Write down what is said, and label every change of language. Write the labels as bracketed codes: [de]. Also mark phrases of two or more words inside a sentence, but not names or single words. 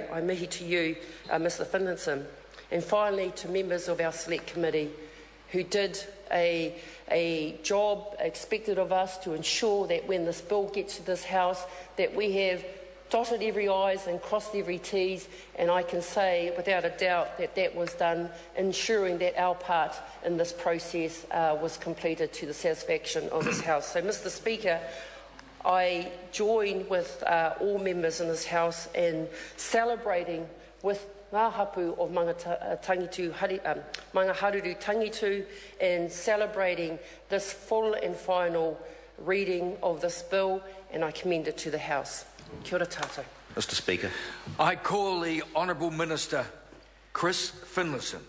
[en] I mihi to you, Mr Finlinson. And finally, to members of our Select Committee who did a job expected of us to ensure that when this bill gets to this House, that we have dotted every I's and crossed every T's, and I can say without a doubt that that was done, ensuring that our part in this process was completed to the satisfaction of this House. So, Mr Speaker, I join with all members in this House in celebrating with [mi] ngā hapu [en] of Maungaharuru Tangitu, and celebrating this full and final reading of this bill, and I commend it to the House. [mi] Kia ora tātou. [en] Mr Speaker. I call the Honourable Minister Chris Finlinson.